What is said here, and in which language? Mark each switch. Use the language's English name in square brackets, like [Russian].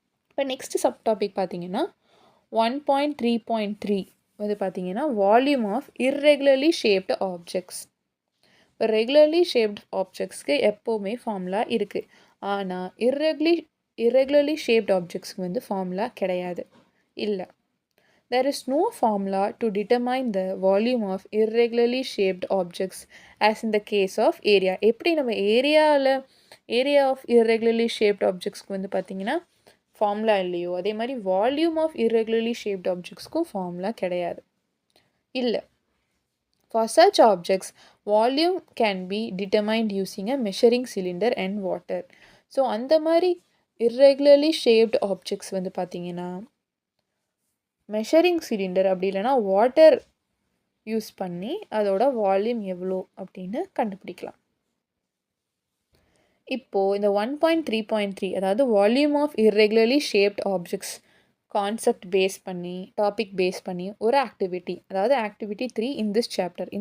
[Tamil] இப்போ next sub topic பார்த்தீங்கன்னா 1.3.3 வந்து பார்த்தீங்கன்னா volume of irregularly shaped objects. இப்போ ரெகுலர்லி ஷேப்டு ஆப்ஜெக்ட்ஸ்க்கு எப்போவுமே ஃபார்முலா இருக்குது. ஆனால் இர்ரெகுலர்லி ஷேப்டு ஆப்ஜெக்ட்ஸ்க்கு வந்து ஃபார்முலா கிடையாது, இல்லை. [English] There is no formula to determine the volume of irregularly shaped objects as in the case of area. [Tamil] எப்படி நம்ம ஏரியா ஆஃப் irregularly shaped objectsக்கு வந்து பார்த்தீங்கன்னா ஃபார்முலா இல்லையோ, அதே மாதிரி volume of irregularly shaped objectsக்கும் formula கிடையாது, இல்லை. [English] For such objects, volume can be determined using a measuring cylinder and water. [Tamil] So அந்த மாதிரி irregularly shaped objects வந்து பார்த்தீங்கன்னா மெஷரிங் சிலிண்டர் அப்படி இல்லைனா வாட்டர் யூஸ் பண்ணி அதோட வால்யூம் எவ்வளோ அப்படின்னு கண்டுபிடிக்கலாம். இப்போது இந்த 1.3.3 அதாவது volume of irregularly shaped objects concept base பண்ணி, டாபிக் பேஸ் பண்ணி ஒரு ஆக்டிவிட்டி, அதாவது ஆக்டிவிட்டி 3 இன் திஸ் சாப்டர்.